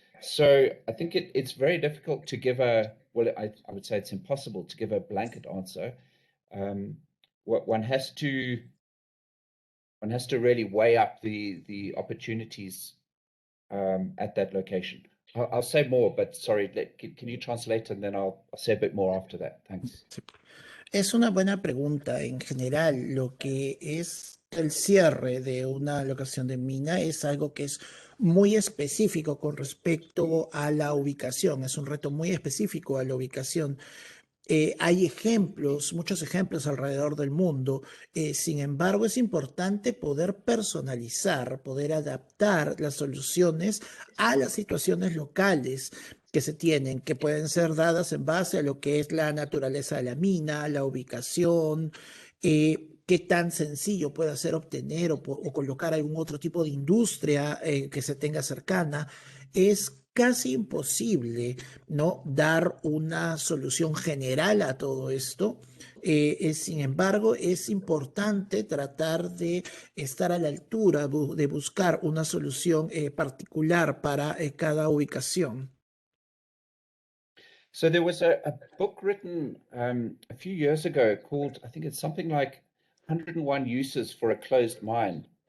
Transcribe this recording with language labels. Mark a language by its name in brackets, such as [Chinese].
[English] So I think it's very difficult to give I would say it's impossible to give a blanket answer. One has to really weigh up the opportunities at that location. I'll say more, but sorry, can you translate and then I'll say a bit more after that. Thanks. [Spanish] Es una buena pregunta. En general, lo que es el cierre de una locación de mina es algo que es muy específico con respecto a la ubicación. Es un reto muy específico a la ubicación. Hay muchos ejemplos alrededor del mundo. Sin embargo, es importante poder personalizar, poder adaptar las soluciones a las situaciones locales que se tienen, que pueden ser dadas en base a lo que es la naturaleza de la mina, la ubicación, qué tan sencillo puede ser obtener o colocar algún otro tipo de industria que se tenga cercana. Es casi imposible, ¿no?, dar una solución general a todo esto. Sin embargo, es importante tratar de estar a la altura, de buscar una solución particular para cada ubicación. [English] So there was a book written a few years ago called, I think it's something like 101 Uses for a Closed Mine.